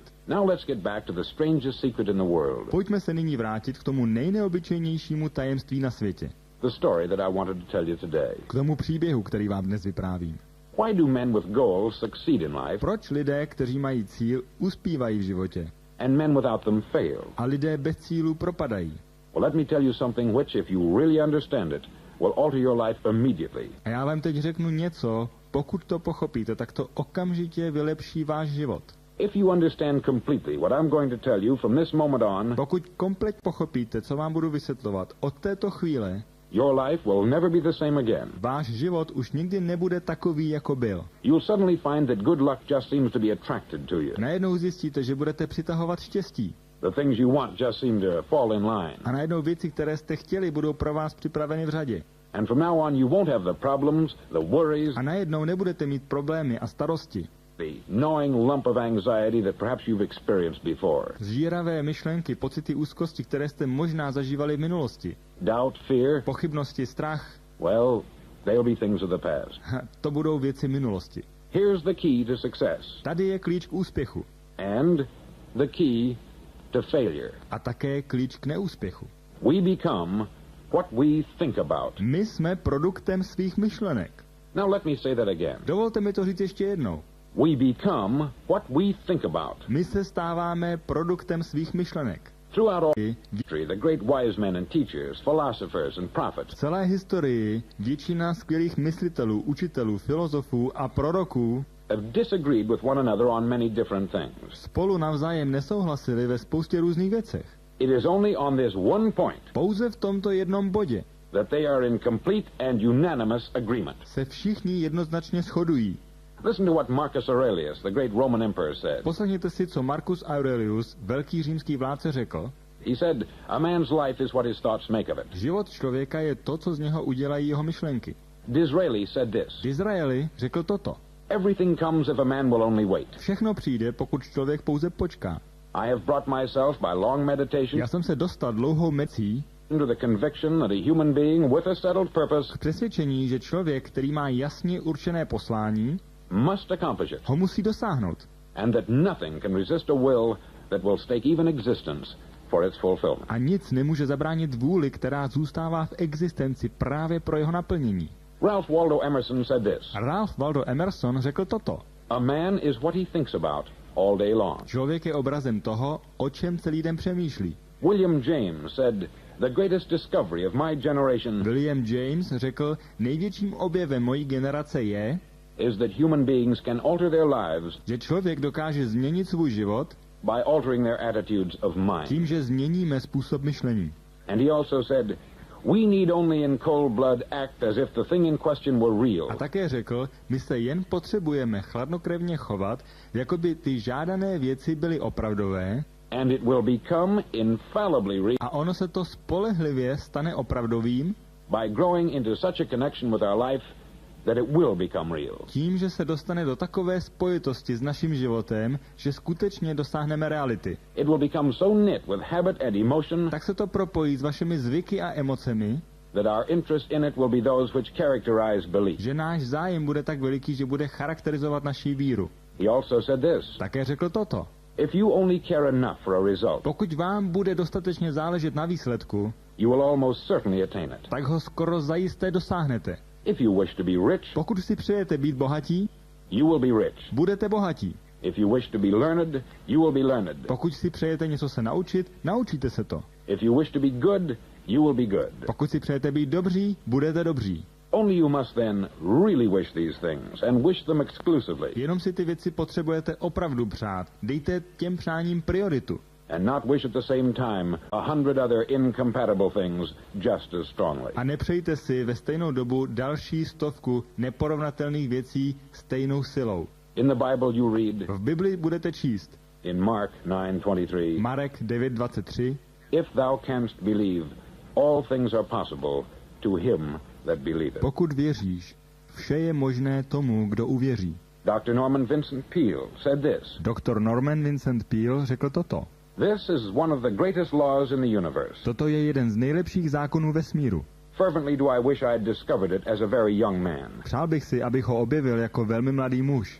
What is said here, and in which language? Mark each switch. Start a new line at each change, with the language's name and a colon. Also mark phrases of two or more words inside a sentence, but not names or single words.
English: Now let's get back to the strangest secret in the world.
Czech: Pojďme se nyní vrátit k tomu nejneobyčejnějšímu tajemství na světě.
English: The story that I wanted to tell you today.
Czech: K tomu příběhu, který vám dnes vyprávím.
English: Why do men with goals succeed in life
Czech: Proč lidé, kteří mají cíl, uspívají v životě
English: and men without them fail?
Czech: a lidé bez cílu propadají?
English: Well, let me tell you something which, if you really understand it, will alter your life immediately.
Czech: A já vám teď řeknu něco, pokud to pochopíte, tak to okamžitě vylepší váš život.
English: If you understand completely what I'm going to tell you from this moment on,
Czech: Pokud komplet pochopíte, co vám budu vysvětlovat od této chvíle,
English: your life will never be the same again.
Czech: váš život už nikdy nebude takový, jako byl.
English: You'll suddenly find that good luck just seems to be attracted to you.
Czech: Najednou zjistíte, že budete přitahovat štěstí.
English: The things you want just seem to fall in line.
Czech: A najednou věci, které jste chtěli, budou pro vás připraveny v řadě.
English: And from now on you won't have the problems, the worries,
Czech: A najednou nebudete mít problémy a starosti.
English: the gnawing lump of anxiety that perhaps you've experienced before.
Czech: Zžíravé myšlenky, pocity úzkosti, které jste možná zažívali v minulosti.
English: Doubt, fear,
Czech: Pochybnosti, strach.
English: well, They'll be things of the past.
Czech: To budou věci minulosti.
English: Here's the key to success.
Czech: Tady je klíč k úspěchu.
English: And the key to failure.
Czech: A také klíč k neúspěchu.
English: We become what we think about.
Czech: My jsme produktem svých myšlenek.
English: Now let me say that again.
Czech: Dovolte mi to říct ještě jednou.
English: We become what we think about.
Czech: My se stáváme produktem svých myšlenek.
English: Throughout all history, the great wise men and teachers, philosophers and
Czech: V
English: prophets
Czech: celé historii většina skvělých myslitelů, učitelů, filozofů a proroků
English: have disagreed with one another on many different things.
Czech: spolu navzájem nesouhlasili ve spoustě různých věcech.
English: It is only on this one point
Czech: Pouze v tomto jednom bodě
English: that they are in complete and unanimous agreement.
Czech: se všichni jednoznačně shodují.
English: Listen to what Marcus Aurelius, the great Roman emperor, said.
Czech: Poslechněte si, co Marcus Aurelius, velký římský vládce, řekl.
English: He said, a man's life is what his thoughts make of it.
Czech: Život člověka je to, co z něho udělají jeho myšlenky.
English: Disraeli said this.
Czech: Disraeli řekl toto.
English: Everything comes if a man will only wait.
Czech: Všechno přijde, pokud člověk pouze počká.
English: I have brought myself by long meditation
Czech: Já jsem se dostal dlouhou mecí
English: into the conviction that a human being with a settled purpose
Czech: k přesvědčení, že člověk, který má jasně určené poslání,
English: must accomplish it,
Czech: ho musí dosáhnout.
English: and that nothing can resist a will that will stake even existence for its fulfillment.
Czech: A nic nemůže zabránit vůli, která zůstává v existenci právě pro jeho naplnění.
English: Ralph Waldo Emerson said this.
Czech: Ralph Waldo Emerson řekl toto.
English: A man is what he thinks about all day long.
Czech: Člověk je obrazem toho, o čem celý den přemýšlí.
English: William James said, the greatest discovery of my generation
Czech: William James řekl, největším objevem mojí generace je,
English: is that human beings can alter their lives
Czech: že člověk dokáže změnit svůj život
English: by altering their attitudes of mind.
Czech: tím, že změníme způsob myšlení.
English: And he also said, we need only in cold blood act as if the thing in question were real.
Czech: A také řekl, my se jen potřebujeme chladnokrevně chovat, jako by ty žádané věci byly opravdové,
English: And it will become infallibly real
Czech: a ono se to spolehlivě stane opravdovým
English: by growing into such a connection with our life that it will become real.
Czech: tím, že se dostane do takové spojitosti s naším životem, že skutečně dosáhneme reality.
English: It will become so knit with habit and emotion
Czech: Tak se to propojí s vašimi zvyky a emocemi,
English: that our interest in it will be those which characterize belief.
Czech: že náš zájem bude tak veliký, že bude charakterizovat naší víru.
English: He also said this,
Czech: Také řekl toto.
English: if you only care enough for a result,
Czech: Pokud vám bude dostatečně záležet na výsledku,
English: you will almost certainly attain it.
Czech: tak ho skoro zajisté dosáhnete.
English: If you wish to be rich,
Czech: Pokud si přejete být bohatí,
English: you will be rich.
Czech: budete bohatí.
English: If you wish to be learned, you will be learned.
Czech: Pokud si přejete něco se naučit, naučíte se to.
English: If you wish to be good, you will be good.
Czech: Pokud si přejete být dobří, budete dobří.
English: Only you must then really wish these things, and wish them exclusively,
Czech: Jenom si ty věci potřebujete opravdu přát. Dejte těm přáním prioritu.
English: and not wish at the same time 100 other incompatible things just as strongly.
Czech: A nepřejte si ve stejnou dobu další 100 neporovnatelných věcí stejnou silou.
English: In the Bible you read,
Czech: V Bibli budete číst
English: in Mark 9:23,
Czech: Marek 9:23.
English: if thou canst believe, all things are possible to him that believeth.
Czech: Pokud věříš, vše je možné tomu, kdo uvěří.
English: Dr. Norman Vincent Peale said this,
Czech: Doktor Norman Vincent Peale řekl toto.
English: this is one of the greatest laws in the universe.
Czech: Toto je jeden z nejlepších zákonů vesmíru.
English: Fervently do I wish I had discovered it as a very young man.
Czech: Přál bych si, abych ho objevil jako velmi mladý muž,